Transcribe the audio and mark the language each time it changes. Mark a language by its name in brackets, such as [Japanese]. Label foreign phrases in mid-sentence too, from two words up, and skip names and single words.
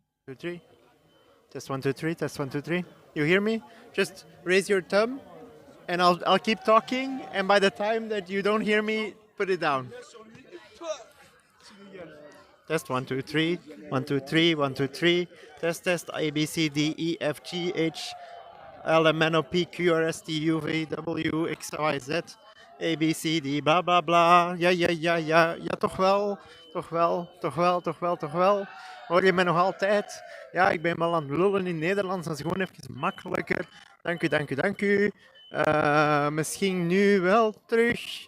[English] 2, 3. Test 1, 2, 3. Test 1, 2, 3. You hear me? Just raise your thumb, and I'll keep talking. And by the time that you don't hear me, put it down. Test 1, 2, 3. 1, 2, 3. 1, 2, 3. Test A B C D E F G H L M N O P Q R S T U V W X Y Z. [Dutch] A B C D bla bla bla. Ja, ja, ja, ja. Ja, toch wel. Toch wel. Toch wel. Toch wel. Toch wel. Hoor je mij nog altijd? Ja, ik ben wel aan het lullen in Nederlands. Dat is gewoon even makkelijker. Dank u, dank u, dank u. Misschien nu wel terug.